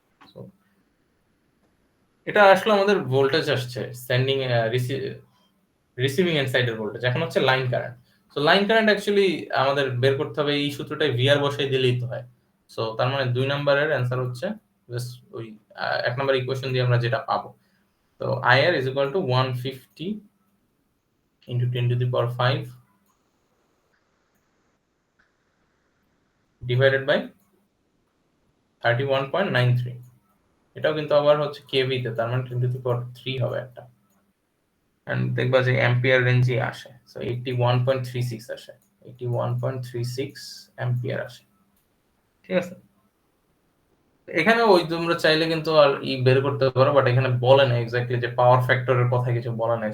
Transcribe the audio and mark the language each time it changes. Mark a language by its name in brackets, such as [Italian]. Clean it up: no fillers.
[Bangla] So এটা আসলে আমাদের ভোল্টেজ আসছে সেন্ডিং রিসিভিং এন্ড সাইডের ভোল্টেজ, এখন হচ্ছে line current. So line current actually আমাদের বের করতে হবে এই সূত্রটাই, ভিআর বসাই দিলেই তো হয়। সো তার মানে 2 নম্বরের অ্যান্সার হচ্ছে জাস্ট ওই 1 নম্বর ইকুয়েশন দিয়ে আমরা যেটা পাবো। তো [English] IR is equal to 150 into 10 to the power 5 divided by 31.93। [Bangla] এটাও কিন্তু আবার হচ্ছে কেভি তে, তার মানে [English] 10 to the power 3 [Bangla] হবে একটা। এন্ড দেখবা যে অ্যাম্পিয়ার রেঞ্জে আসে। সো 81.36 আসে, 81.36 অ্যাম্পিয়ার আসে, ঠিক আছে? এখানে ওই তোমরা চাইলে কিন্তু আর বের করতে পারো, বাট এখানে বলে না এক্স্যাক্টলি যে পাওয়ার ফ্যাক্টরের কথা কিছু বলা নাই।